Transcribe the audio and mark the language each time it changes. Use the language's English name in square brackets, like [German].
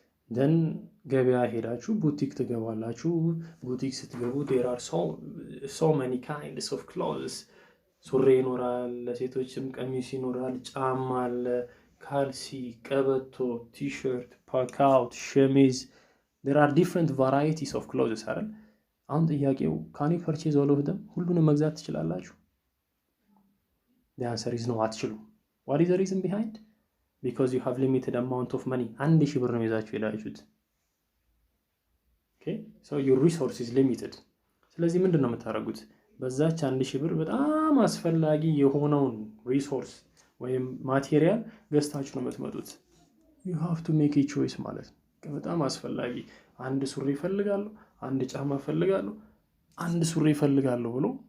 [Amharic] then ገበያ ሄዳችሁ ቡቲክ ትገባላችሁ። ቡቲክ ስትገቡ [English] there are so many kinds of clothes። [Amharic] ሱሪ ይኖራል፣ ለሴቶችም ቀሚስ ይኖራል፣ ጫማ አለ፣ ካልሲ፣ ቀበቶ፣ ቲሸርት፣ ፓካውት፣ ሸሚዝ [English] there are different varieties of clothes [Amharic] አይደል? [English] አሁን ጥያቄው can you purchase all of them? [Amharic] ሁሉንም መግዛት ትችላላችሁ? [English] the answer is no [Amharic] አትችሉም። [English] what is the reason behind? because you have limited amount of money። [Amharic] 1000 ብር ነው ይዛችሁ ሄዳችሁት። [English] okay so your resource is limited። [Amharic] ስለዚህ ምንድነው የምታደርጉት? በዛች 1000 ብር በጣም አስፈላጊ የሆነውን ሪሶርስ ወይም ማቴሪያል ገዝታችሁ ነው የምትመጡት። [English] you have to make a choice [Amharic] ማለት ነው። በጣም አስፈላጊ አንድ ሱሪ እፈልጋለሁ፣ አንድ ጫማ እፈልጋለሁ፣ አንድ ሱሪ እፈልጋለሁ ብሎ